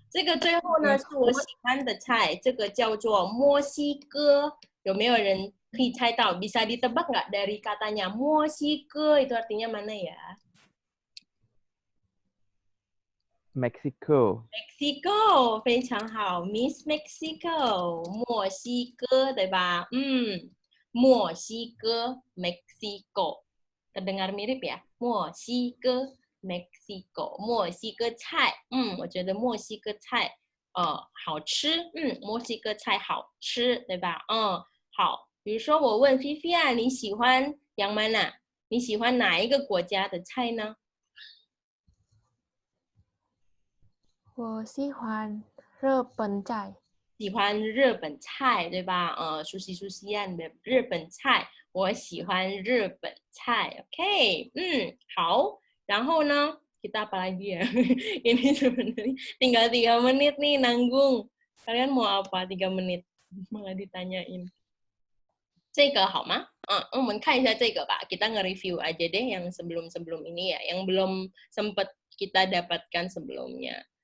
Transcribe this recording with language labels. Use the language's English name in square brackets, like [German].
[Chinese] 这个最后呢是我喜欢的菜，这个叫做墨西哥。有没有人可以猜到？ [Indonesian] Bisa ditebak nggak dari katanya 墨西哥 itu artinya mana ya? [English] Mexico. [Chinese] Mexico 非常好 ，Miss Mexico 墨西哥对吧？ [Indonesian] 墨西哥 Mexico terdengar mirip ya？ [Chinese] 墨西哥 Mexico 墨西哥菜，我觉得墨西哥菜好吃，墨西哥菜好吃对吧？好，比如说我问菲菲啊，你喜欢 [Indonesian] yang mana？ [Chinese] 你喜欢哪一个国家的菜呢？我喜欢日本菜。喜欢日本菜，对吧？熟悉样的日本菜，我喜欢日本菜。 OK，好。然后呢， [Indonesian] kita apa lagi ya? Ini sebenarnya tinggal 3 menit nih nanggung. Kalian mau apa 3 menit? Malah ditanyain. [Chinese] 这个好吗？我们看一下这个吧。 [Indonesian] Kita nge-review aja deh yang sebelum-sebelum ini ya, yang belum sempat kita dapatkan sebelumnya.